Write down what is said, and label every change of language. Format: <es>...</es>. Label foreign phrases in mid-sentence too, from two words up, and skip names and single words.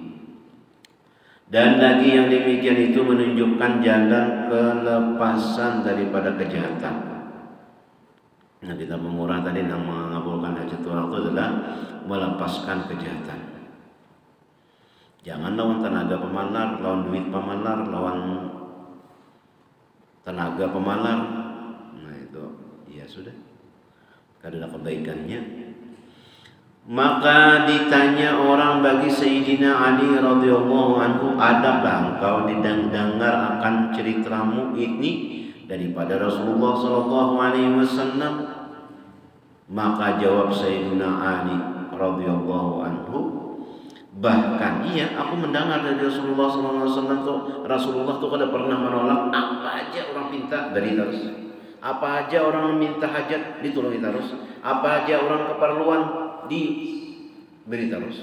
<id>Dan lagi yang demikian itu menunjukkan jalan kelepasan daripada kejahatan. Nah, kita memurah tadi yang mengabulkan hajat orang itu adalah melepaskan kejahatan.</id> <bjn>Jangan lawan tenaga pemalar, lawan duit pemalar, lawan tenaga pemalar. Nah itu ya sudah, kada ada kebaikannya.</bjn> <id>Maka ditanya orang bagi Sayyidina Ali</id> <ar>رضي الله عنه,</ar> <id>adakah engkau dengar akan ceritamu ini daripada Rasulullah</id> <ar>صلى الله عليه وسلم?</ar> <bjn>Maka jawab Sayyidina Ali</bjn> <ar>رضي الله عنه,</ar> <bjn>bahkan iya, aku mendengar dari Rasulullah SAW tuh, Rasulullah tuh kada pernah menolak apa aja orang minta dari terus, apa aja orang minta hajat ditolongi terus, apa aja orang keperluan diberi terus.</bjn>